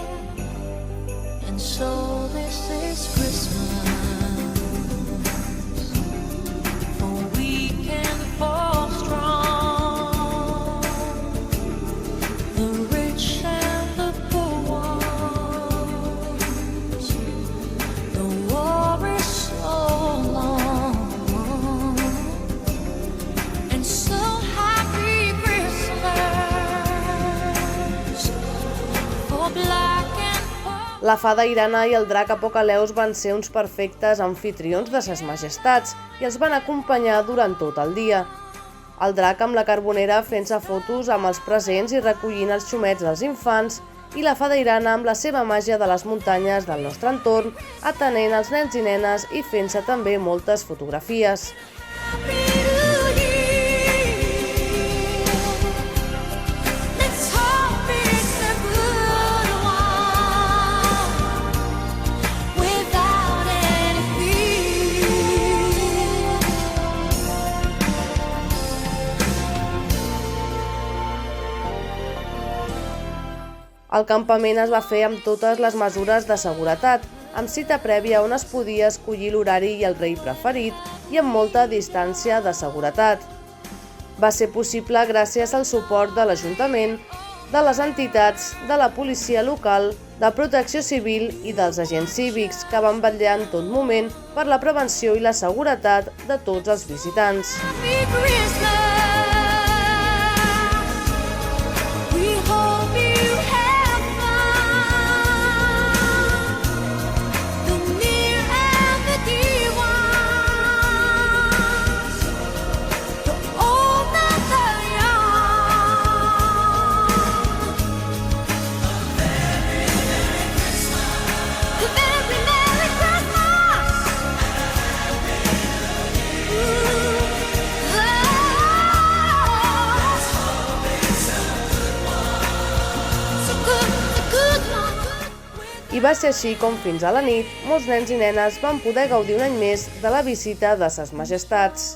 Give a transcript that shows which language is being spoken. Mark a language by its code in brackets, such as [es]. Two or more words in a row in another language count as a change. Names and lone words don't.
[en] And so this is Christmas, for we can fall strong, the rich and the poor ones. The war is so long, and so happy Christmas for black and white. [ca] La fada Irana i el drac Apocaleus van ser uns perfectes amfitrions de ses majestats i els van acompanyar durant tot el dia. El drac amb la carbonera fent-se fotos amb els presents i recollint els xumets dels infants, i la fada Irana amb la seva màgia de les muntanyes del nostre entorn, atenent els nens i nenes i fent-se també moltes fotografies. [en] Let's hope it's a good one without any fear. [ca] El campament es va fer amb totes les mesures de seguretat, amb cita prèvia on es podia escollir l'horari i el rei preferit i amb molta distància de seguretat. Va ser possible gràcies al suport de l'Ajuntament, de les entitats, de la policia local, de Protecció Civil i dels agents cívics que van vetllar en tot moment per la prevenció i la seguretat de tots els visitants. [en] Happy Christmas. We hope you have fun. The near and the dear ones, the old and the young. A very Merry Christmas. A very Merry Christmas. [ca] I va ser així com fins a la nit, molts nens i nenes van poder gaudir un any més de la visita de ses majestats.